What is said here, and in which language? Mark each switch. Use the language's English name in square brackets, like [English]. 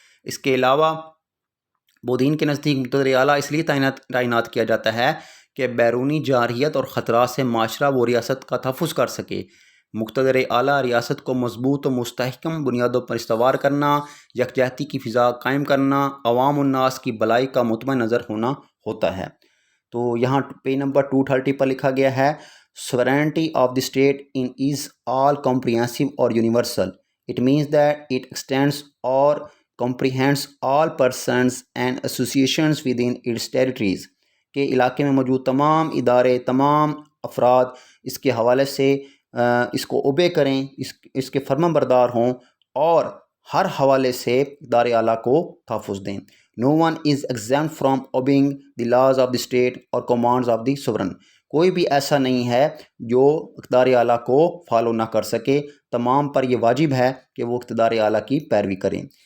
[Urdu] اس کے علاوہ بودین کے نزدیک مقتدر اعلیٰ اس لیے تعینات کیا جاتا ہے کہ بیرونی جارحیت اور خطرات سے معاشرہ و ریاست کا تحفظ کر سکے. مقتدر اعلیٰ ریاست کو مضبوط و مستحکم بنیادوں پر استوار کرنا، یکجہتی کی فضا قائم کرنا، عوام الناس کی بھلائی کا مطمئن نظر ہونا ہوتا ہے. تو یہاں پیج نمبر 230 پر لکھا گیا ہے [English] sovereignty of the state is all comprehensive or universal. It means that it extends or comprehends all persons and associations within its territories. [Urdu] کہ علاقے میں موجود تمام ادارے، تمام افراد اس کے حوالے سے اس کو اوبے کریں، اس کے فرمان بردار ہوں اور ہر حوالے سے اقتدار اعلیٰ کو تحفظ دیں. [English] No one is exempt from obeying the laws of the state or commands of the sovereign. [Urdu] کوئی بھی ایسا نہیں ہے جو اقتدار اعلیٰ کو فالو نہ کر سکے. تمام پر یہ واجب ہے کہ وہ اقتدار اعلیٰ کی پیروی کریں.